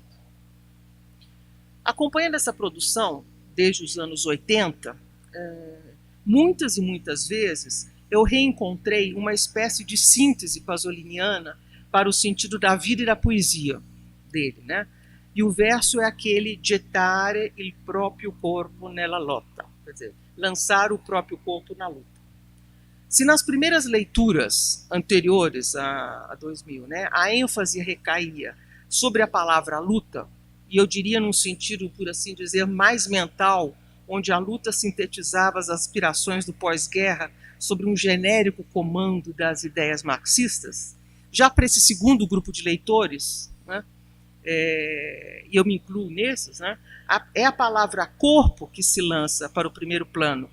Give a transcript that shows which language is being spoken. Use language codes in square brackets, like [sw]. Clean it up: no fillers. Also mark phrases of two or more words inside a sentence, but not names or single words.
[pt] Acompanhando essa produção, desde os anos 80, muitas e muitas vezes eu reencontrei uma espécie de síntese pasoliniana para o sentido da vida e da poesia dele, né? E o verso é aquele [it] gettare il proprio corpo nella lotta, [pt] quer dizer, lançar o próprio corpo na luta. Se nas primeiras leituras anteriores a 2000, né, a ênfase recaía sobre a palavra luta, e eu diria num sentido, por assim dizer, mais mental, onde a luta sintetizava as aspirações do pós-guerra sobre um genérico comando das ideias marxistas, já para esse segundo grupo de leitores, né, e eu me incluo nesses, né, é a palavra corpo que se lança para o primeiro plano.